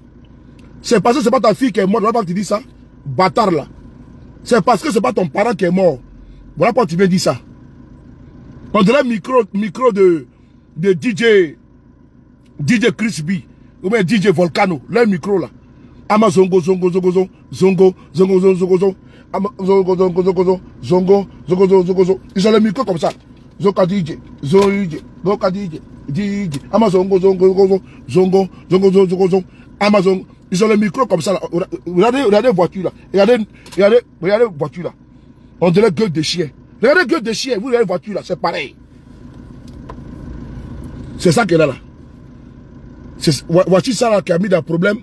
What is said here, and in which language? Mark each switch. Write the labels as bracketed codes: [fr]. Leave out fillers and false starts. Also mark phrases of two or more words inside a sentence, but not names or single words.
[fr] C'est parce que c'est pas ta fille qui est morte, on va pas te dire ça. Bâtard là. C'est parce que c'est pas ton parent qui est mort. Voilà pourquoi tu viens dire ça. On dirait micro de DJ Chris B. Ou bien DJ Volcano. Le micro là. Amazongo, zongo, zongo, zongo, zongo, zongo, zongo, zongo, zongo, zongo, zongo, zongo, zongo, zongo, zongo, zongo. Ils ont le micro comme ça. Zoka DJ, DJ, Zoka DJ, DJ, Amazongo, zongo, zongo, zongo, zongo, zongo, zongo, Amazon. Ils ont le micro comme ça là. Regardez voiture là. Regardez voiture là. On dirait gueule de chien. Regardez gueule de chien. Vous regardez voiture là, c'est pareil. C'est ça qu'elle a là. Voici ça là qui a mis des problèmes.